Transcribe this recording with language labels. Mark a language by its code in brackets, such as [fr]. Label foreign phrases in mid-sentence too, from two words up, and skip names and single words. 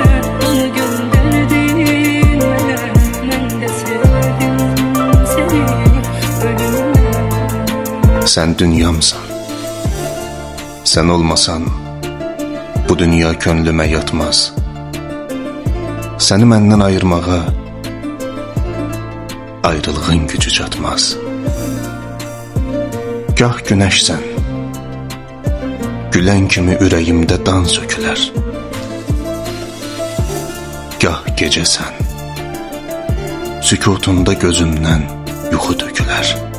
[tr] Onu gönderdin bana, ben de sevdim seni ölümüme. Sen dünyamsan, sen olmasan bu dünya könlüme yatmaz. [az] Seni məndən ayırmağa ayrılığın gücü çatmaz. Gah güneşsən, gülən kimi ürəyimdə dan sökülər. Gah gecəsən, sükutunda gözümdən yuxu tökülər.